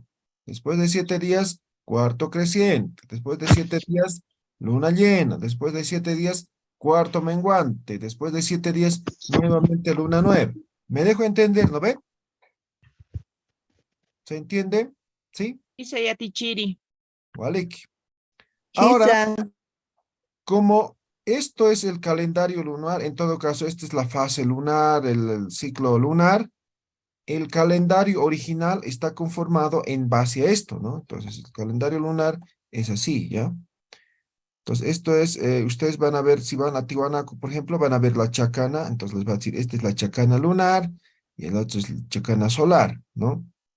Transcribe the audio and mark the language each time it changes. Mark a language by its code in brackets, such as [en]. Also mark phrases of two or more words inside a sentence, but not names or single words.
[es] Después de 7 días, cuarto creciente. Después de 7 días, luna llena. Después de 7 días, cuarto menguante. Después de 7 días, nuevamente luna nueva. ¿Me dejo entender, no ve? ¿Se entiende? ¿Sí? [ay] Isa yatichiri. Waliki. [es] Ahora, [ay] Kisa. [es] como esto es el calendario lunar, en todo caso, esta es la fase lunar, el ciclo lunar, el calendario original está conformado en base a esto, ¿no? Entonces, el calendario lunar es así, ¿ya? Entonces, esto es, ustedes van a ver, si van a Tiwanaku, por ejemplo, van a ver la chacana, entonces les va a decir, esta es la chacana lunar y el otro es la chacana solar, ¿no?